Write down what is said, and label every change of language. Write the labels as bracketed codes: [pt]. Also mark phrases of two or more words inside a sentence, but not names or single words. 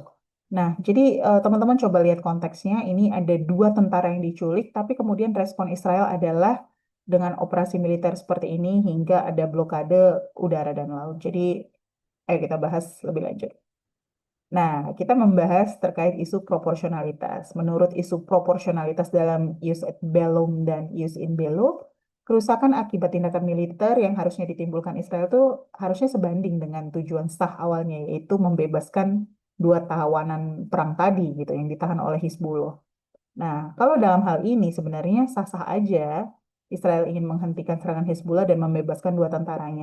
[id] Nah, jadi teman-teman coba lihat konteksnya. Ini ada dua tentara yang diculik, tapi kemudian respon Israel adalah dengan operasi militer seperti ini hingga ada blokade udara dan laut. Jadi, ayo kita bahas lebih lanjut. Nah, kita membahas terkait isu proporsionalitas. Menurut isu proporsionalitas dalam [la] jus et bellum [id] dan [la] jus in bello, [id] kerusakan akibat tindakan militer yang harusnya ditimbulkan Israel itu harusnya sebanding dengan tujuan sah awalnya, yaitu membebaskan dua tawanan perang tadi gitu yang ditahan oleh Hizbullah. Nah, kalau dalam hal ini sebenarnya sah-sah aja Israel ingin menghentikan serangan Hizbullah dan membebaskan dua tentaranya.